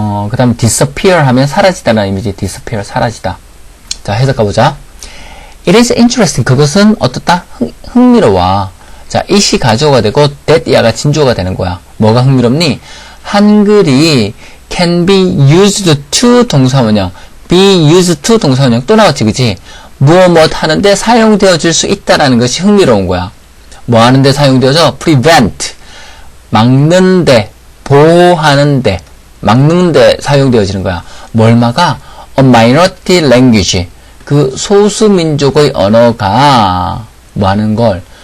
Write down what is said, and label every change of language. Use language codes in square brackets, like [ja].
[ko] 그 다음 disappear 하면 사라지다라는 의미지. disappear, 사라지다. 자, 해석 가보자. [en] It is interesting. [ko] 그것은 어떻다? 흥미로워. 자, it이 가주어가 되고 that 야가 진주어가 되는 거야. 뭐가 흥미롭니? 한글이 [en] can be used to [ko] 동사원형, be used to 동사원형 또 나왔지, 그치? 무엇 하는데 사용되어질 수 있다라는 것이 흥미로운 거야. 뭐 하는데 사용되어져? prevent, 막는데, 보호하는데, 막는데 사용되어지는 거야. 뭘 막아? [en] a minority language, [ko] 그 소수민족의 언어가 뭐 하는 걸?